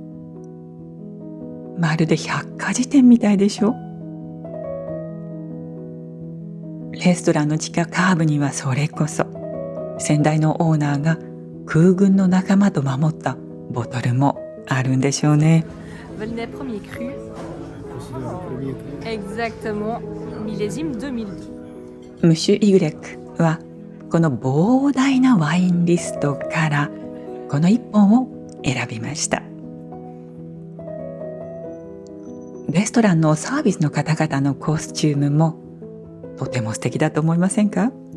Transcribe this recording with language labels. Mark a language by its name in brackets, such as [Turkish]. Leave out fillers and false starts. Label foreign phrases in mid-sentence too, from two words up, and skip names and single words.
[Japanese] まるで百科事典みたいでしょ。レストランの地下カーブにはそれこそ先代のオーナーが空軍の仲間と守ったボトルもあるんでしょうね。 [French] Volnay premier cru. Exactement. Millésime 2002. [Japanese] ムッシュ・イグレックはこの膨大なワインリストからこの一本を選びました。レストランのサービスの方々のコスチュームもとても素敵だと思いませんか？